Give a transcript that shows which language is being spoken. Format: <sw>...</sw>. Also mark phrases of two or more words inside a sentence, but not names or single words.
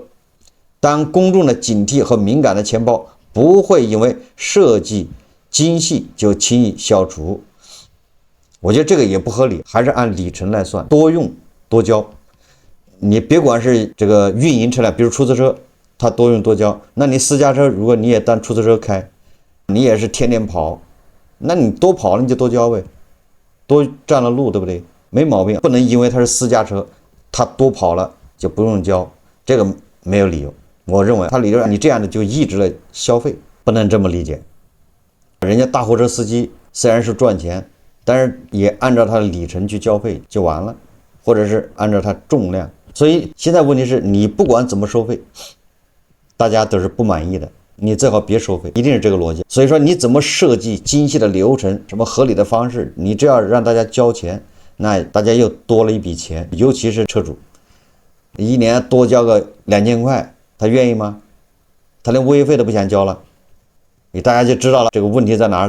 <zh>當公眾的警惕和敏感的錢包不會因為設計精細就輕易消除。我覺得這個也不合理，還是按里程來算，多用多交。你別管是這個運營車輛，比如出租車，它多用多交，那你私家车如果你也當出租車開，你也是天天跑，那你多跑了你就多交呗，多占了路，对不对？沒毛病，不能因為它是私家車，它多跑了就不用交，這個沒有理由。我認為他理由你這樣的就抑制了消費，不能這麼理解。人家大貨車司機雖然是賺錢，但是也按照他的里程去交費就完了，或者是按照他重量。所以現在問題是你不管怎麼收費，大家都是不滿意的，你最好別收費，一定是這個邏輯。所以說你怎麼設計精細的流程，什麼合理的方式，你只要讓大家交錢，那大家又多了一筆錢，尤其是車主，一年多交個2000塊，他願意嗎？他連物業費都不想交了，大家就知道了這個問題在哪兒。</zh>